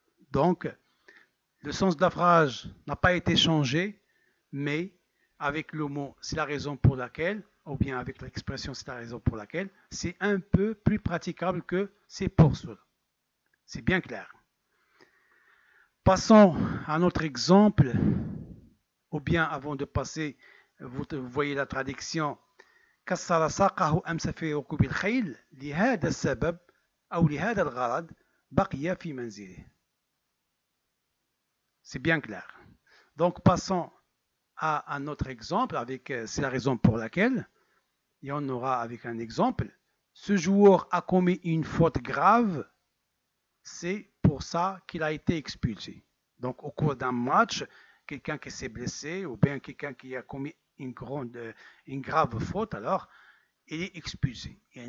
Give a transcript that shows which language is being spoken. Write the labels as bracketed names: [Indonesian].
[French] Donc, le sens de la phrase n'a pas été changé, mais avec le mot c'est la raison pour laquelle, ou bien avec l'expression c'est la raison pour laquelle, c'est un peu plus praticable que c'est pour cela. C'est bien clair. Passons à un autre exemple, ou bien avant de passer, vous voyez la traduction. [Arabic] كسر ساقه أمس في ركوب الخيل لهذا السبب أو لهذا الغرض بقي في منزله. [French] C'est bien clair. Donc passons à un autre exemple avec c'est la raison pour laquelle, et on aura avec un exemple. Ce joueur a commis une faute grave, c'est pour ça qu'il a été expulsé. Donc au cours d'un match, quelqu'un qui s'est blessé ou bien quelqu'un qui a commis une grave faute, alors il est expulsé.